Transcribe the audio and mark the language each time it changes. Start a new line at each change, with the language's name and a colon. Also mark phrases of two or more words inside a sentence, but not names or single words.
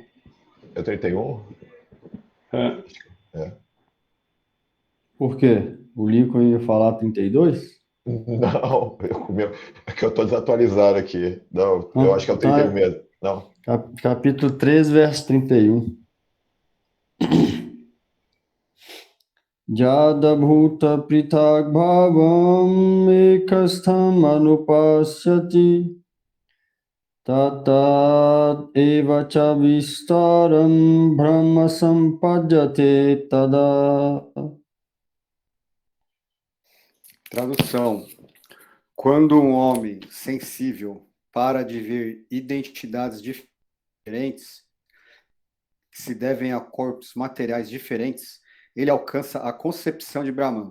Portuguese: É 31? É. Por quê? O Lincoln ia falar 32? Não, é que eu tô desatualizado aqui. Não, eu acho que é o 31 mesmo. Não. Capítulo 13, verso 31.
Sanskrit: Jada bhuta prithak bhavam ekastham anupasyati tatat eva cha vistaram brahma sampajate tada.
Portuguese: Tradução: quando um homem sensível para de ver identidades diferentes que se devem a corpos materiais diferentes, ele alcança a concepção de Brahman.